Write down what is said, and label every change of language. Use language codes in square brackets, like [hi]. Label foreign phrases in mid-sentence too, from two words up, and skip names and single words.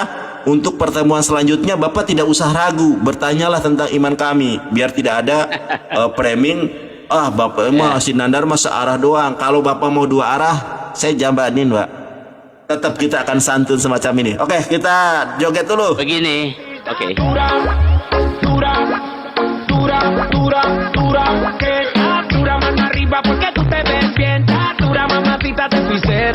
[id] Untuk pertemuan selanjutnya, Bapak tidak usah ragu. Bertanyalah tentang iman kami. Biar tidak ada framing. Bapak mah si Nandar mah searah doang. Kalau Bapak mau dua arah, saya jambanin, Pak. Tetap kita akan santun semacam ini. Oke, kita joget dulu. Begini. Oke. [es] Dura, dura, dura, dura, dura, que dura mano arriba porque tú te ves bien. Dura mamacita te fuiste.